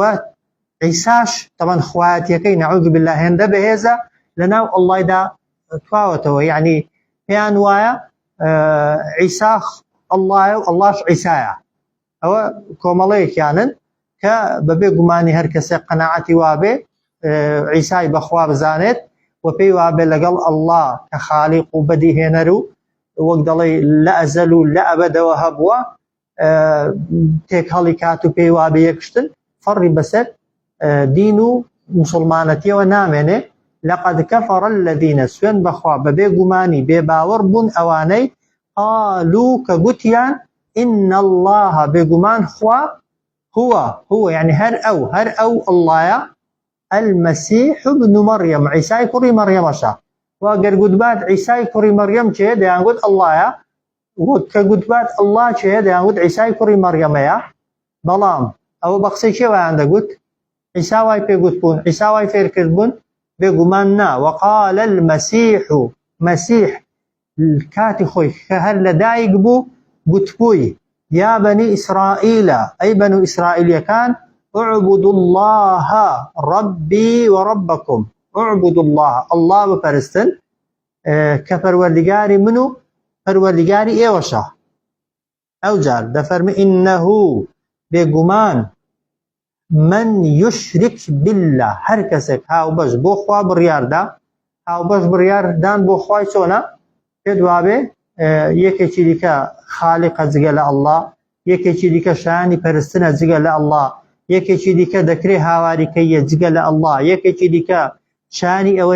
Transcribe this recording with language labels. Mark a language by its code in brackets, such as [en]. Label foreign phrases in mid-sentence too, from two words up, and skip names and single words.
[ckb] عیساش طبعا خوایەتیەکەی [ar] نعوذ بالله [ckb] هێندە بەهێزە لەناو ئەڵڵایدا تواوەتەوە یعنی پێیان وایە عیسا ئەڵڵایە و ئەڵڵاش عیسایە ئەوە کۆمەڵەیەکیانن کە بەبێ گومانی هەر کەسێک قەناعەتی وابێ عیسای بەخوا بزانێت و پێی وابێ لەگەڵ ئەڵڵا کە خالیق و بەدیهێنەر و وەک دەڵێ لە ئەزەل و لە ئەبەدەوە هەبووە تێک هەڵی کات و پێی وابێ یەکشتن فەڕی بەسەر دین و مسلمانەتیەوە نامێنێ [ar] لقد كفر الذين [ckb] سوێن بەخوا بەبێ گومانی بێباوەڕ بوون ئەوانەی قالوا کە گوتیان إن الله بێگومان خوا [ar] هو يعني [ckb] هەر ئەو ئەڵڵایە [ar] المسيح ابن مريم [ckb] عیسای کوڕی مەرگەمەشە واگەر گوتبات عیسای کوڕی مەرگەم چێ دەیانگوت ئەڵڵایە کە گوتبات ئەڵڵا چێ دەیانگوت عیسای کوڕی مەرگەمەیە بەڵام ئەوە بە قسەی کێوەیان دەگوت عیسا وای پێگوت بوون عیسا وای فێر کرد بوون بێگومان نا [ar] وقال المسيح [ckb] مسيح کاتی خۆی کە هەر لەدایک بوو گوتبووی یا بەنی ئیسرائیلە ئەی بەنو ئیسرائیلیەکان [ar] اعبدوا الله ربي وربكم اعبدوا الله [ckb] بپەرستن کە پەروەردگاری من و پەروەردگاری ئێوەشە ئەو جار دەفەرمی إنه بێگومان [ar] من يشرك بالله [ckb] هەر کەسێک هاوبەش بۆ خوا بڕیاردا هاوبەش بڕیاردان بۆ خوای چۆنە پێ دوابێ یەکێکی دیکە خالیقە جگە لە ئەڵڵا یەکێکی دیکە شایانی پەرستنە جگە لە ئەڵڵا یەکێکی دیکە دەکرێ هاواریکەیە جگە لە ئەڵڵا یەکێکی دیکە شانی ئەوەیە